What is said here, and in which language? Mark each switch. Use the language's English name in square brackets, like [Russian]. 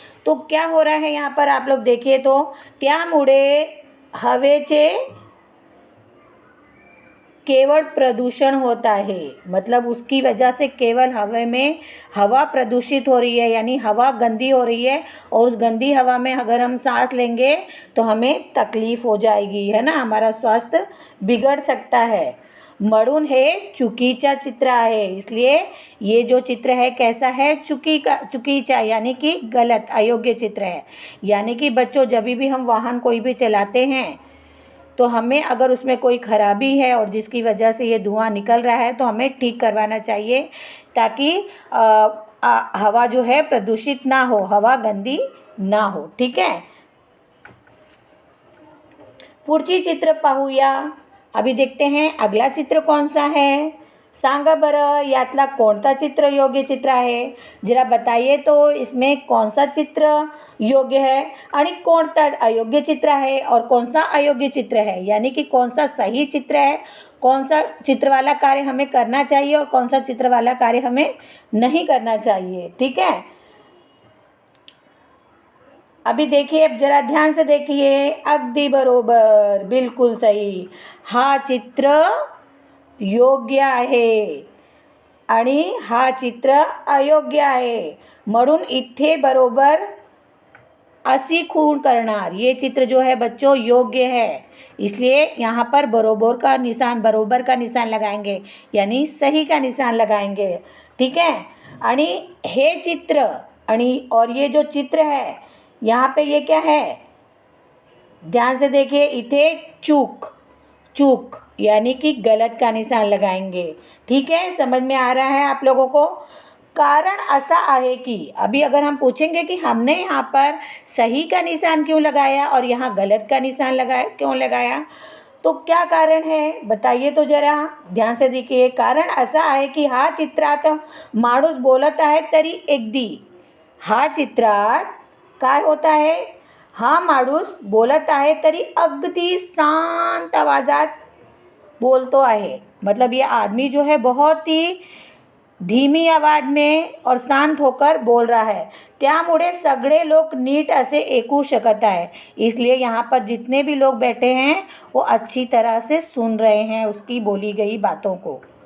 [Hindi] तो क्या हो रहा है यहाँ पर आप लोग देखिए, तो [Marathi] त्यामुळे हवेचे [Hindi] केवल प्रदूषण होता है। मतलब उसकी वजह से केवल हवा में हवा प्रदूषित हो रही है, यानी हवा गंदी हो रही है। और उस गंदी हवा में अगर हम सांस लेंगे तो हमें तकलीफ हो जाएगी, है ना, हमारा स्वास्थ्य बिगड़ सकता है। [Marathi] म्हणून हे चुकीचा चित्र आहे। [Hindi] इसलिए ये जो चित्र है कैसा है, चुकीचा यानी कि गलत, अयोग्य चित्र है। यानी कि बच्चों जब भी हम वाहन कोई भी चलाते हैं तो हमें अगर उसमें कोई खराबी है और जिसकी वजह से ये धुआं निकल रहा है तो हमें ठीक करवाना चाहिए, ताकि हवा जो है प्रदूषित ना हो, हवा गंदी ना हो। [Marathi] ठीक है, पुढची चित्र पाहूया। [Hindi] अभी देखते हैं अगला चित्र कौन सा है। [Marathi] सांगा बरं यातला कोणता चित्र योग्य चित्र आहे, [Hindi] जरा बताइए तो इसमें कौन सा चित्र योग्य है [Marathi] आणि कोणता [Hindi] अयोग्य चित्र है और कौन सा अयोग्य चित्र है, यानी कि कौन सा सही चित्र है, कौन सा चित्र वाला कार्य हमें करना चाहिए और कौन सा चित्र वाला कार्य हमें नहीं करना चाहिए। ठीक है, अभी देखिए, अब जरा ध्यान से देखिए। [Marathi] अगदी बरोबर, बिल्कुल सही, हा चित्र योग्य आहे आणि हा चित्र अयोग्य आहे, म्हणून इथे बरोबर असी खून करणार। [Hindi] ये चित्र जो है बच्चों योग्य है, इसलिए यहाँ पर बरोबर का निशान लगाएंगे, यानी सही का निशान लगाएंगे। [Marathi] ठीक है, आणि हे चित्र [Hindi] और ये जो चित्र है यहाँ पे ये क्या है, ध्यान से देखिए, [Marathi] इथे [Hindi] चूक यानी कि गलत का निशान लगाएंगे। ठीक है, समझ में आ रहा है आप लोगों को। कारण ऐसा है कि अभी अगर हम पूछेंगे कि हमने यहाँ पर सही का निशान क्यों लगाया और यहाँ गलत का निशान क्यों लगाया, तो क्या कारण है बताइए तो जरा, ध्यान से देखिए। [Marathi] कारण ऐसा आहे की हा चित्रात माणूस बोलत आहे तरी अगदी, हा चित्रात काय [Hindi] होता है, [Marathi] हा माणूस बोलत आहे तरी अगदी शांत आवाजात बोलतो आहे। [Hindi] मतलब ये आदमी जो है बहुत ही धीमी आवाज में और शांत होकर बोल रहा है, [Marathi] त्यामुळे सगळे लोग नीट असे ऐकू शकत आहे। [Hindi] इसलिए यहाँ पर जितने भी लोग बैठे हैं वो अच्छी तरह से सुन रहे हैं उसकी बोली गई बातों को।